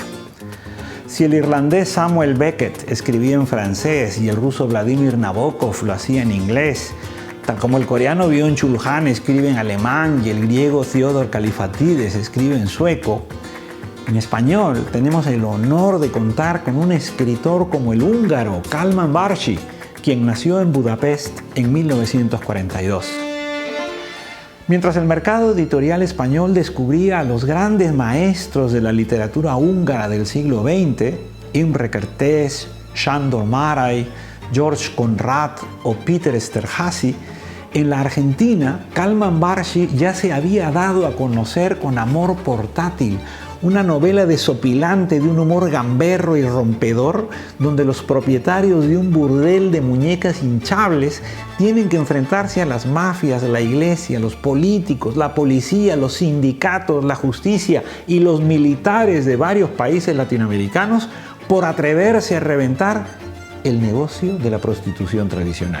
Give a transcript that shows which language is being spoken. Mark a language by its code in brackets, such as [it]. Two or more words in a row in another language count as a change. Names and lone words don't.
[es] Si el irlandés Samuel Beckett escribía en francés y el ruso Vladimir Nabokov lo hacía en inglés, tal como el coreano Byung-Chul Han escribe en alemán y el griego Theodor Kalifatides escribe en sueco, en español tenemos el honor de contar con un escritor como el húngaro Kálmán Barsi, quien nació en Budapest en 1942. Mientras el mercado editorial español descubría a los grandes maestros de la literatura húngara del siglo XX, Imre Kertész, Sándor Márai, George Conrad o Péter Esterházy, en la Argentina, Kálmán Barsi ya se había dado a conocer con Amor portátil, una novela desopilante de un humor gamberro y rompedor, donde los propietarios de un burdel de muñecas hinchables tienen que enfrentarse a las mafias, la iglesia, los políticos, la policía, los sindicatos, la justicia y los militares de varios países latinoamericanos por atreverse a reventar el negocio de la prostitución tradicional.